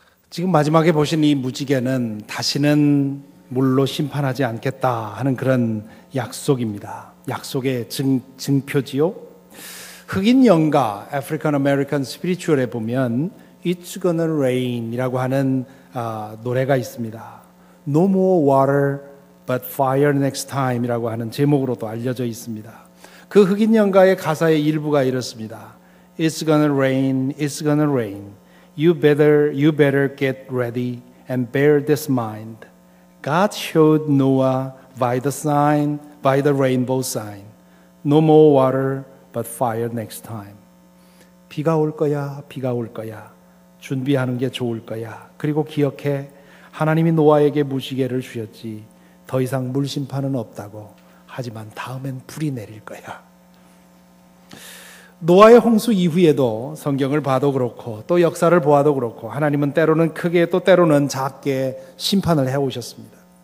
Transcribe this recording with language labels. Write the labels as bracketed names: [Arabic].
[Korean] 지금 마지막에 보신 이 무지개는 다시는 물로 심판하지 않겠다 하는 그런 약속입니다. 약속의 증표지요. 흑인 연가 African American Spiritual에 보면 It's Gonna Rain 이라고 하는 노래가 있습니다. [English] No more water but fire next time [Korean] 이라고 하는 제목으로도 알려져 있습니다. 그 흑인 연가의 가사의 일부가 이렇습니다. [English] It's gonna rain, it's gonna rain. You better get ready and bear this mind. God showed Noah by the rainbow sign. No more water but fire next time. [Korean] 비가 올 거야, 비가 올 거야. 준비하는 게 좋을 거야. 그리고 기억해, 하나님이 노아에게 무지개를 주셨지. 더 이상 물 심판은 없다고. 하지만 다음엔 불이 내릴 거야. 노아의 홍수 이후에도 성경을 봐도 그렇고 또 역사를 보아도 그렇고 하나님은 때로는 크게 또 때로는 작게 심판을 해오셨습니다.